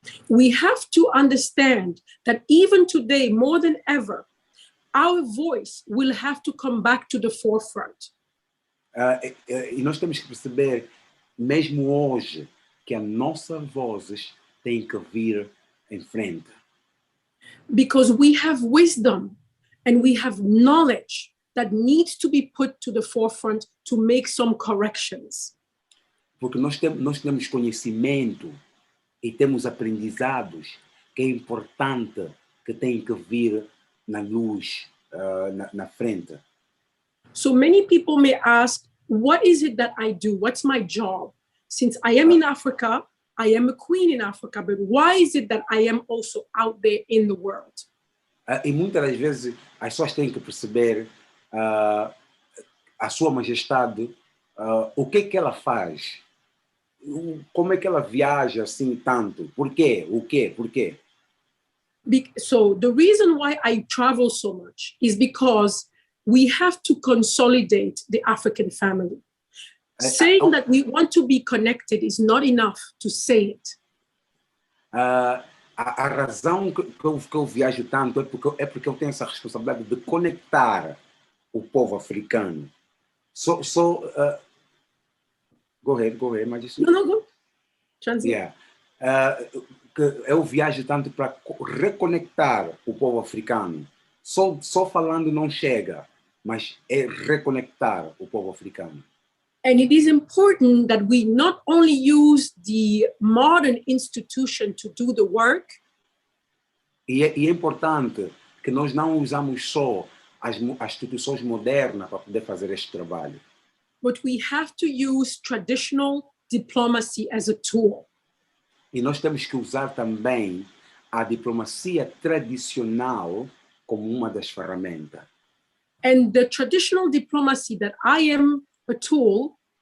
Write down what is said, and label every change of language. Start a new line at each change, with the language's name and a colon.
English: We have to understand that even today, more than ever, our voice will have to come back to the forefront.
Portuguese: E nós temos que perceber, mesmo hoje, que a nossa voz tem que vir em frente.
English: Because we have wisdom and we have knowledge that needs to be put to the forefront to make some corrections.
Portuguese: Porque nós temos conhecimento e temos aprendizados que é importante que tem que vir na luz, na frente.
English: So many people may ask, what is it that I do? What's my job? Since I am in Africa, I am a queen in Africa, but why is it that I am also out there in the world?
Portuguese: E muitas das vezes as pessoas têm que perceber a sua majestade, o que ela faz, como é que ela viaja assim tanto, por quê, o quê, por quê?
English: So the reason why I travel so much is because we have to consolidate the African family. Saying that we want to be connected is not enough to say it.
Portuguese: A razão que eu viajo tanto é porque eu tenho essa responsabilidade de conectar o povo africano.
English: Go ahead,
Portuguese: mas isso...
English: No, go. Translate. Yeah.
Portuguese: Que eu viajo tanto para reconectar o povo africano. Só falando não chega, mas é reconectar o povo africano.
English: And it is important that we not only use the modern institution to do the work.
Portuguese: E é importante que nós não usamos só as instituições modernas para poder fazer este trabalho.
English: But we have to use traditional diplomacy as a tool.
Portuguese: E nós temos que usar também a diplomacia tradicional como uma das ferramentas.
English: And the traditional diplomacy that I am a tool.